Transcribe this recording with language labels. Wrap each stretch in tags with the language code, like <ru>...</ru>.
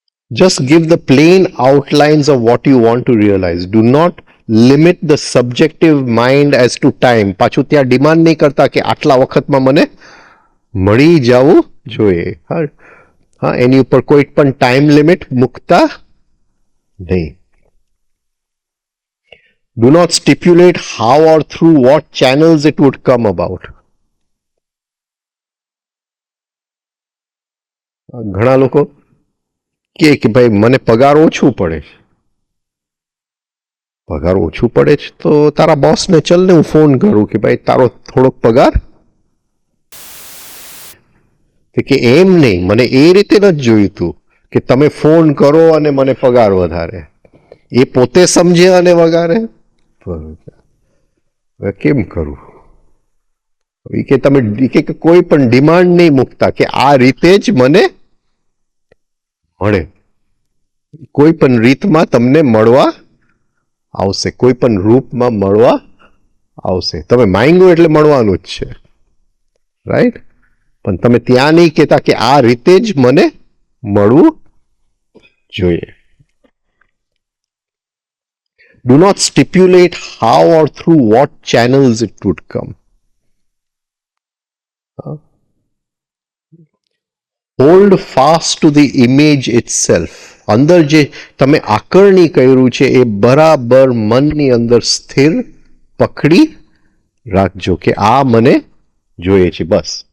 <en>Just give the plain outlines of what you want to realize. Do not limit the subjective mind as to time.</en> <gu>પાછું ત્યાં demand નહીં કરતા કે આટલા વખતમાં મને મળી જવું જોઈએ. એની ઉપર કોઈ પણ ટાઈમ લિમિટ મૂકતા નહીં.</gu> <en>Do not stipulate how or through what channels it would come about.</en> <gu>ઘણા લોકો કે ભાઈ મને પગાર ઓછું પડે છે. પગાર ઓછું પડે છે તો તારા બોસને ચલ ને હું ફોન કરું કે ભાઈ તારો થોડોક પગાર. કે એમ નહીં, મને એ રીતે નથી જોઈતું કે તમે ફોન કરો અને મને પગાર વધારે. એ પોતે સમજે અને વગારે. કેમ કરું? કે તમે કોઈ પણ ડિમાન્ડ નહીં મૂકતા કે આ રીતે જ મને મળે. કોઈ પણ રીતમાં તમને મળવા આવશે, કોઈ પણ રૂપમાં મળવા આવશે. તમે માંગો એટલે મળવાનું જ છે. રાઈટ? પણ તમે ત્યાં નહીં કહેતા કે આ રીતે જ મને મળવું જોઈએ.</gu> <en>Do not stipulate how or through what channels it would come. Hold fast to the image itself.</en> <gu>અંદર જે તમે આકરણી કર્યું છે એ બરાબર મનની અંદર સ્થિર પકડી રાખજો કે આ મને જોઈએ છે, બસ.</gu>